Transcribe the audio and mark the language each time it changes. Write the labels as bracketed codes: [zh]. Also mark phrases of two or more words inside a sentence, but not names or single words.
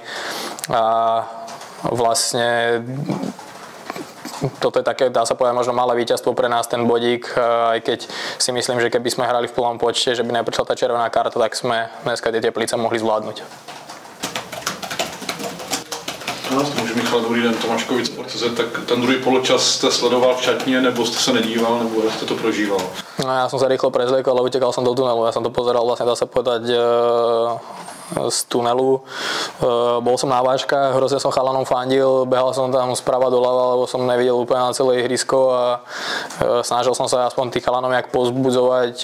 [sk] A vlastne toto je také, dá sa povedať, možno malé víťazstvo pre nás, ten bodík, aj keď si myslím, že keby sme hrali v plnom počte, že by neprišla tá červená karta, tak sme dneska tie Teplice mohli zvládnuť. No, [cs] může Michal, dobrý den, Tomáš Kovic, Sport.cz, tak ten druhý poločas jste sledoval v šatně, nebo jste se nedíval, nebo jak jste to prožíval? No, [sk] ja som sa rýchlo prezliekol, ale utekal som do tunelu, ja som to pozeral vlastne, dá sa povedať, z tunelu. Bol som na vážkach, hrozne som chalanom fandil, behal som tam sprava doľava, lebo som nevidel úplne na celé ihrisko a snažil som sa aspoň tých chalanom jak pozbudzovať.